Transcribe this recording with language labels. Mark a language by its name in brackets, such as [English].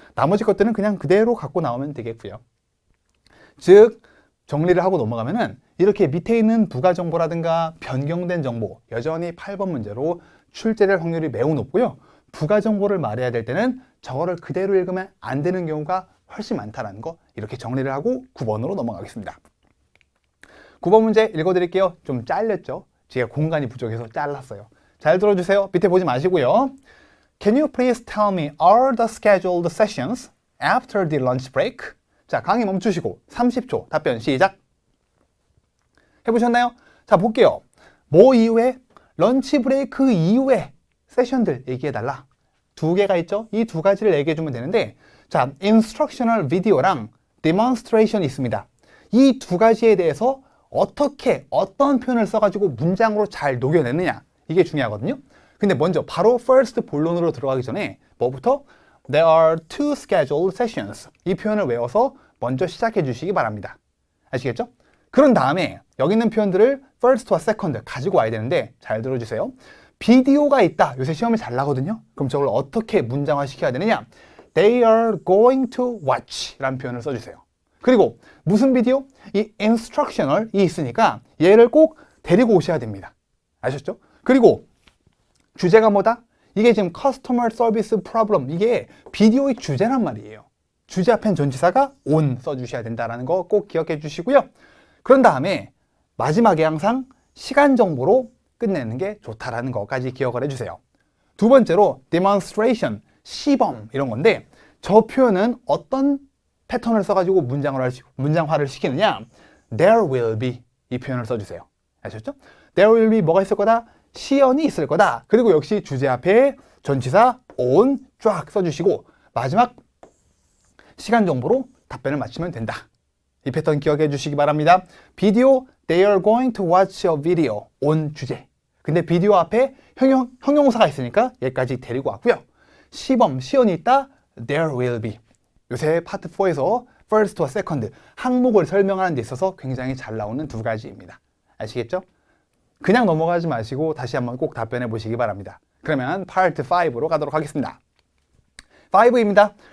[Korean] 나머지 것들은 그냥 그대로 갖고 나오면 되겠고요. 즉 정리를 하고 넘어가면은 이렇게 밑에 있는 부가 정보라든가 변경된 정보 여전히 8번 문제로 출제될 확률이 매우 높고요. 부가 정보를 말해야 될 때는 저거를 그대로 읽으면 안 되는 경우가 훨씬 많다는 거 이렇게 정리를 하고 9번으로 넘어가겠습니다. 9번 문제 읽어드릴게요. 좀 잘렸죠? 제가 공간이 부족해서 잘랐어요. 잘 들어주세요. 밑에 보지 마시고요. [English] Can you please tell me all the scheduled sessions after the lunch break? [Korean] 자, 강의 멈추시고 30초 답변 시작. 해보셨나요? 자, 볼게요. 뭐 이후에? 런치 브레이크 이후에 세션들 얘기해달라. 두 개가 있죠? 이 두 가지를 얘기해주면 되는데 자, instructional video랑 demonstration 있습니다. 이 두 가지에 대해서 어떻게 어떤 표현을 써가지고 문장으로 잘 녹여내느냐 이게 중요하거든요. 근데 먼저 바로 first 본론으로 들어가기 전에 뭐부터? [English] There are two scheduled sessions. [Korean] 이 표현을 외워서 먼저 시작해 주시기 바랍니다. 아시겠죠? 그런 다음에 여기 있는 표현들을 first와 second 가지고 와야 되는데 잘 들어주세요. 비디오가 있다. 요새 시험이 잘 나거든요. 그럼 저걸 어떻게 문장화 시켜야 되느냐? [English] They are going to watch [Korean] 라는 표현을 써주세요. 그리고 무슨 비디오? 이 instructional이 있으니까 얘를 꼭 데리고 오셔야 됩니다. 아셨죠? 그리고 주제가 뭐다? 이게 지금 customer service problem 이게 비디오의 주제란 말이에요. 주제 앞엔 전치사가 on 써주셔야 된다는 거 꼭 기억해 주시고요. 그런 다음에 마지막에 항상 시간 정보로 끝내는 게 좋다라는 것까지 기억을 해주세요. 두 번째로 demonstration, 시범 이런 건데 저 표현은 어떤 패턴을 써가지고 문장화를 시키느냐? [English] There will be [Korean] 이 표현을 써주세요. 아셨죠? [English] There will be [Korean] 뭐가 있을 거다? 시연이 있을 거다. 그리고 역시 주제 앞에 전치사 on 쫙 써주시고 마지막 시간 정보로 답변을 맞추면 된다. 이 패턴 기억해 주시기 바랍니다. [English] 비디오, they are going to watch a video on 주제. [Korean] 근데 비디오 앞에 형용사가 있으니까 얘까지 데리고 왔고요. 시범, 시연이 있다. [English] There will be. [Korean] 요새 파트 4에서 first와 second 항목을 설명하는 데 있어서 굉장히 잘 나오는 두 가지입니다. 아시겠죠? 그냥 넘어가지 마시고 다시 한번 꼭 답변해 보시기 바랍니다. 그러면 파트 5로 가도록 하겠습니다. 5입니다.